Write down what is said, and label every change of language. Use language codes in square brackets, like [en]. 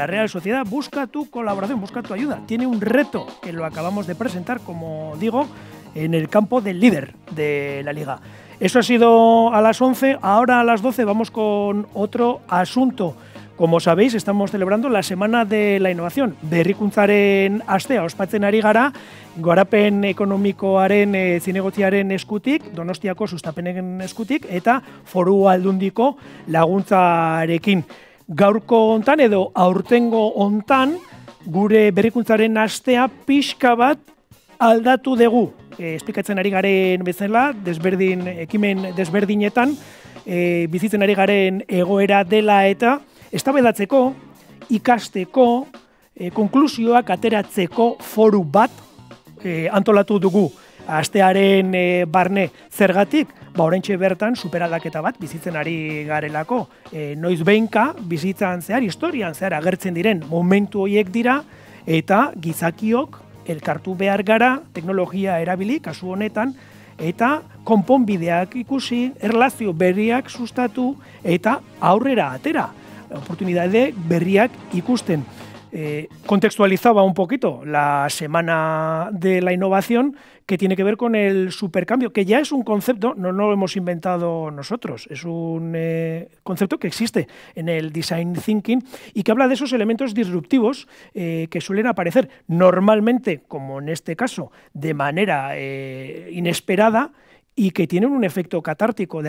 [es] La Real Sociedad busca tu colaboración, busca tu ayuda. Tiene un reto que lo acabamos de presentar, como digo, en el campo del líder de la Liga. Eso ha sido a las 11, ahora a las 12 vamos con otro asunto. Como sabéis, estamos celebrando la Semana de la Innovación. [eu] Berrikuntzaren astea ospatzen ari gara, garapen ekonomikoaren zinegotziaren eskutik, Donostiako sustapenen eskutik, eta Foru Aldundiko laguntzarekin. Gaurko hontan edo aurtengo hontan gure berrikuntzaren astea pixka bat aldatu dugu. Esplikatzen ari garen bezala, ekimen desberdinetan, bizitzen ari garen egoera dela eta eztabaidatzeko, ikasteko, konklusioak ateratzeko foru bat antolatu dugu. Astearen barne zergatik, oraintxe bertan superaldaketa bat bizitzen ari garelako. Noiz behinka bizitzan zehar, historian zehar agertzen diren momentu horiek dira, eta gizakiok elkartu behar gara, teknologia erabili, kasu honetan, eta konponbideak ikusi, erlazio berriak sustatu, eta aurrera atera, oportunidade berriak ikusten. [es] Contextualizaba un poquito la Semana de la Innovación, que tiene que ver con el supercambio, que ya es un concepto, no lo hemos inventado nosotros, es un concepto que existe en el Design Thinking y que habla de esos elementos disruptivos que suelen aparecer normalmente, como en este caso, de manera inesperada, y que tienen un efecto catártico.